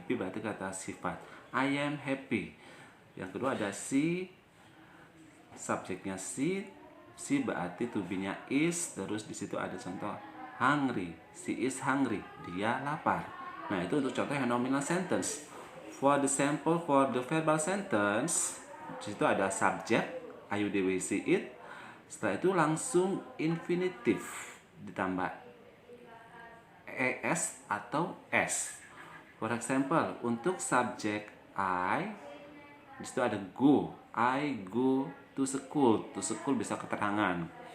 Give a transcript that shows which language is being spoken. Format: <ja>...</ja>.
<id>Happy berarti kata sifat.</id> <en>I am happy.</en> <id>Yang kedua ada she, subjeknya she berarti to be-nya is, terus di situ ada contoh hungry.</id> <en>She is hungry,</en> <id>dia lapar. Nah, itu untuk contoh yang nominal sentence.</id> <en>For the sample for the verbal sentence,</en> <id>di situ ada subjek,</id> <en>I, you, they, we, see, it.</en> <id>Setelah itu langsung infinitive ditambah es atau s.</id> <en>For example,</en> <id>untuk subjek I, di situ ada go.</id> <en>I go to school. To school</en> <id>bisa keterangan.</id>